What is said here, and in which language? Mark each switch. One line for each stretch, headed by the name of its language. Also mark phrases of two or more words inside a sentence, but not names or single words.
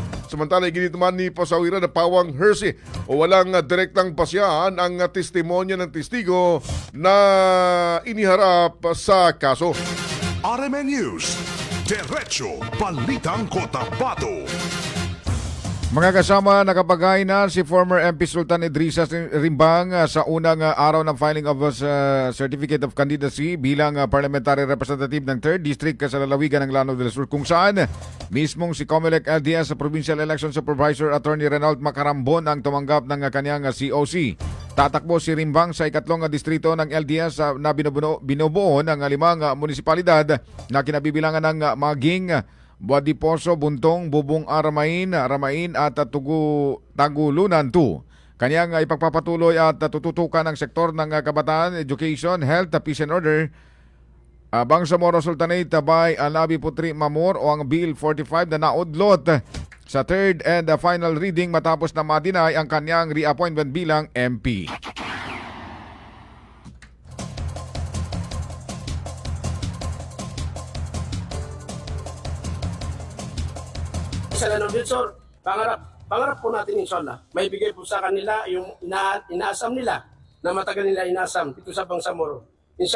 Filipino: Samantala, iginit naman ni Pasawiran na pawang hearsay o walang direktang pasyahan ang testimonya ng testigo na iniharap sa kaso. RMN News, Diretso Balitang Cotabato. Mga kasama, nakapagay na si former MP Sultan Idrisa Rimbang sa unang araw ng
English: filing of Certificate of Candidacy
Filipino: bilang
English: parliamentary representative
Filipino: ng 3rd District sa lalawigan ng Lanao del Sur, kung saan mismong si Comelec LDS sa Provincial Election Supervisor Attorney Renault Macarambon ang tumanggap ng kanyang COC. Tatakbo si Rimbang sa ikatlong distrito ng LDS na binubuo ng 5 munisipalidad na kinabibilangan ng Maging, Buadiposo, Buntong, Bubong, Ramain at Tagulunan 2. Kanyang ipagpapatuloy at tututukan ang sektor ng kabataan,
English: education, health, peace and order,
Filipino: Bangsamoro Sultanate by Alabi Putri Mamor o ang Bill 45 na naudlot sa
English: third and final reading
Filipino: matapos na madinay ang kanyang reappointment bilang MP. Sa Lanao del Sur, pangarap po natin inshallah, may bigay po sa kanila yung inaasam nila na matagal nila inasam dito sa Bangsamoro.